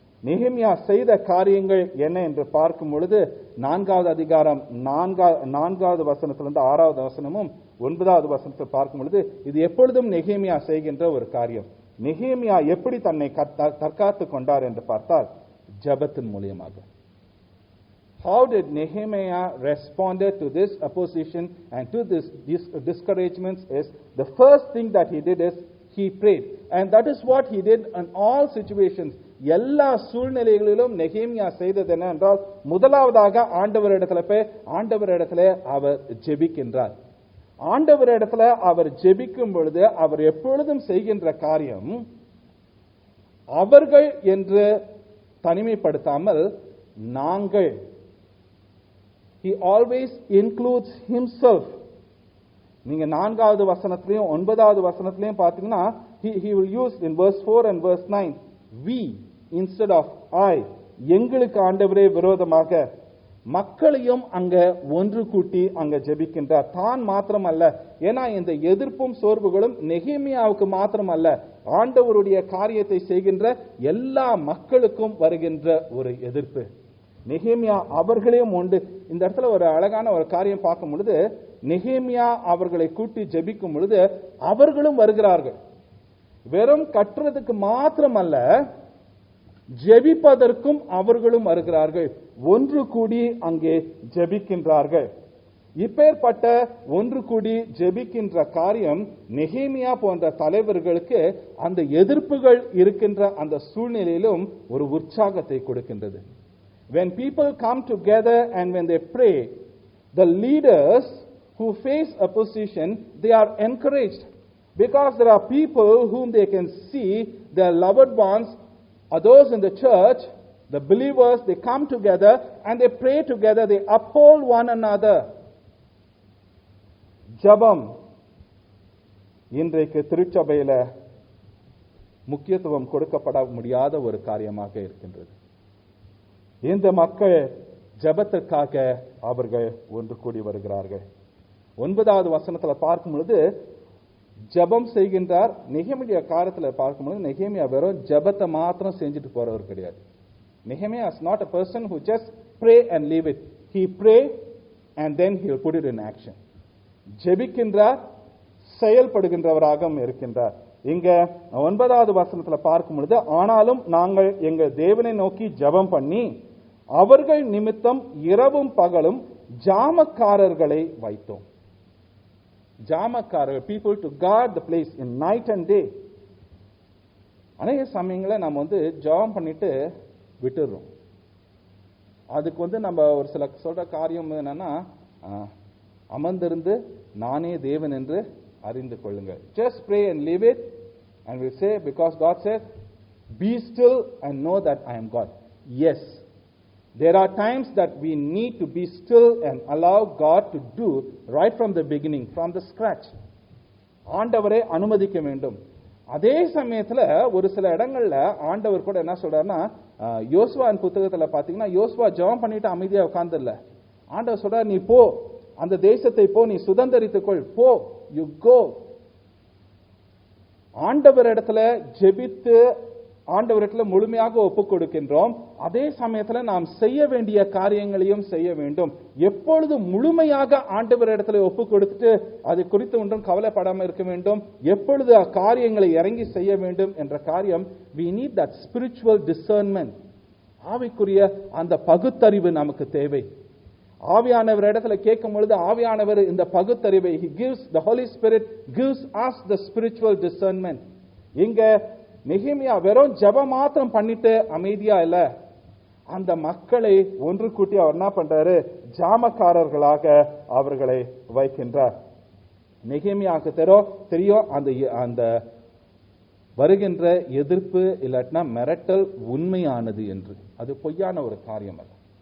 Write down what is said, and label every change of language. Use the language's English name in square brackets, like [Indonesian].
[Tamil] நெகேமியா செய்த காரியங்கள் என்ன என்று பார்க்கும் பொழுது 4வது அதிகாரம் 4வது வசனத்திலிருந்து 6வது வசனமும் 9வது வசனத்தை பார்க்கும் பொழுது இது எப்பொழுதும் நெகேமியா செய்கின்ற ஒரு காரியம். நெகேமியா எப்படி தன்னை தற்காத்துக் கொண்டார் என்று பார்த்தால் ஜெபத்தின் மூலமாக. [English] How did Nehemiah responded to this opposition and to this discouragements is the first thing that he did is he prayed, and that is what he did in all situations. [Tamil] எல்லா சூழ்நிலைகளிலும் நெகேமியா செய்தது என்ன என்றால், முதலாவதாக ஆண்டவரிடத்துல அவர் ஜெபிக்கின்றார். ஆண்டவரிடத்துல அவர் ஜெபிக்கும் பொழுது அவர் எப்பொழுதும் செய்கின்ற காரியம் அவர்கள் என்று தனிமைப்படுத்தாமல் நாங்கள். [English] He always includes himself. [Tamil] நீங்க 4வது வசனத்திலையும் 9வது வசனத்திலையும் பாத்தீங்கன்னா [English] he will use in verse 4 and verse 9 we instead of I. [Tamil] எங்களுக்கு ஆண்டவரே விரோதமாக மக்களையும் அங்க ஒன்று கூட்டி அங்க ஜெபிக்கின்றார். தான் மாத்திரம் அல்ல, ஏன்னா இந்த எதிர்ப்பும் சோர்வுகளும் நெகேமியாவுக்கு மாத்திரம் அல்ல, ஆண்டவருடைய காரியத்தை செய்கின்ற எல்லா மக்களுக்கும் வருகின்ற ஒரு எதிர்ப்பு. நெகேமியா அவர்களையும் உண்டு. இந்த இடத்துல ஒரு அழகான ஒரு காரியம் பார்க்கும் பொழுது, நெகேமியா அவர்களை கூட்டி ஜெபிக்கும் பொழுது அவர்களும் வருகிறார்கள். வெறும் கட்டுறதுக்கு மாத்திரம் அல்ல, ஜெபிப்பதற்கும் அவர்களும் வருகிறார்கள். ஒன்று கூடி அங்கே ஜெபிக்கின்றார்கள். இப்பேற்பட்ட ஒன்று கூடி ஜெபிக்கின்ற காரியம் நெகேமியா போன்ற தலைவர்களுக்கு அந்த எதிர்ப்புகள் இருக்கின்ற அந்த சூழ்நிலையிலும் ஒரு உற்சாகத்தை கொடுக்கின்றது. [English] When people come together and when they pray, the leaders who face opposition, they are encouraged, because there are people whom they can see, their loved ones, or those in the church, the believers, they come together and they pray together, they uphold one another. [Tamil] ஜெபம் இன்றைக்கு திருச்சபையில முக்கியத்துவம் கொடுக்கப்பட முடியாத ஒரு காரியமாக இருக்கின்றது. இந்த மக்கள் ஜெபத்திற்காக அவர்கள் ஒன்று கூடி வருகிறார்கள். 9வது வசனத்துல பார்க்கும் பொழுது ஜெபம் செய்கின்றார். நெகேமியா காரியத்துல பார்க்கும் பொழுது நெகேமியா வெறும் ஜெபத்தை மாத்திரம் செஞ்சுட்டு போறவர் கிடையாது. [English] Nehemiah is not a person who just pray and leave it. He pray and then he will put it in action. [Tamil] ஜெபிக்கின்றார், செயல்படுகின்றவராகவும் இருக்கின்றார். இங்க 9வது வசனத்துல பார்க்கும் பொழுது, ஆனாலும் நாங்கள் எங்கள் தேவனை நோக்கி ஜெபம் பண்ணி அவர்கள் நிமித்தம் இரவும் பகலும் ஜாமக்காரர்களை வைத்தோம். [English] ஜாமக்காரர்கள், people to guard the place in night and day. [Tamil] அநேக சமயங்களை நம்ம ஜெபம் பண்ணிட்டு விட்டுறோம். அதுக்கு நம்ம ஒரு சில சொல்ற காரியம் என்னன்னா, அமர்ந்திருந்து நானே தேவன் என்று அறிந்து கொள்ளுங்கள். [English] Just pray and leave it and we say, because God said, be still and know that I am God. Yes, There are times that we need to be still and allow God to do right from the beginning, from the scratch. [Tamil] ஆண்டவரை அனுமதிக்க வேண்டும். அதே சமயத்துல ஒரு சில இடங்கள்ல ஆண்டவர் கூட என்ன சொல்றாருன்னா, யோசுவாவின் புத்தகத்துல பாத்தீங்கன்னா, யோசுவா ஜெபம் பண்ணிட்டு அமைதியா உட்கார்ந்து இல்ல. ஆண்டவர் சொல்றார், நீ போ, அந்த தேசத்தை போ, நீ சுதந்தரித்துக்கொள், போ, [English] You go. [Tamil] ஆண்டவர் இடத்துல ஜெபித்து ஆண்டவரிடத்துல முழுமையாக ஒப்பு கொடுக்கின்றோம். அதே சமயத்துல நாம் செய்ய வேண்டிய காரியங்களையும் செய்ய வேண்டும். எப்பொழுது முழுமையாக ஆண்டவர் இடத்துல ஒப்பு கொடுத்துட்டு அது குறித்து ஒன்றும் கவலைப்படாம இருக்க வேண்டும், எப்பொழுது காரியங்களை இறங்கி செய்ய வேண்டும் என்ற காரியம், [English] we need that spiritual discernment. [Tamil] ஆவிக்குரிய அந்த பகுத்தறிவு நமக்கு தேவை. ஆவியானவர் இடத்துல கேட்கும் பொழுது ஆவியானவர் இந்த பகுத்தறிவை, [English] he gives, the Holy Spirit gives us the spiritual discernment. [Tamil] இங்க நெகேமியா வெறும் ஜெபம் மாத்திரம் பண்ணிட்டு அமைதியா இல்ல, அந்த மக்களை ஒன்று கூட்டி அவர் என்ன பண்றாரு, ஜாமக்காரர்களாக அவர்களை வைக்கின்றார். நெகேமியாவுக்கு தெரியும் அந்த வருகின்ற எதிர்ப்பு இல்லாட்டினா மிரட்டல் உண்மையானது என்று, அது பொய்யான ஒரு காரியம் அல்ல.